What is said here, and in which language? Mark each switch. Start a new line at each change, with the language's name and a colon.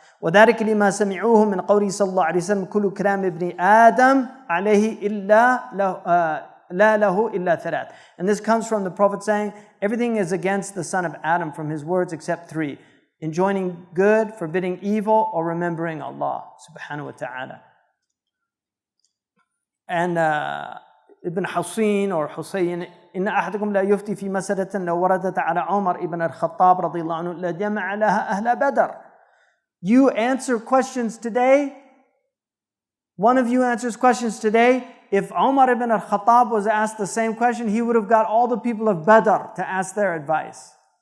Arabic: وذلك لما سمعوه من قوله صلى الله عليه وسلم كل كلام ابن آدم عليه إلا لا له إلا ثلاث.
English: And this comes from the Prophet saying, everything is against the son of Adam from his words except 3. Enjoining good, forbidding evil, or remembering Allah subhanahu wa ta'ala. And Ibn Husayn or Husayn,
Arabic: إن أحدكم لا يفتي في مسألة لو وردت على عمر ibn al-Khattab رضي الله عنه لجمع لها أهل بدر.
English: You answer questions today. One of you answers questions today. If Umar ibn al-Khattab was asked the same question, he would have got all the people of Badr to ask their advice.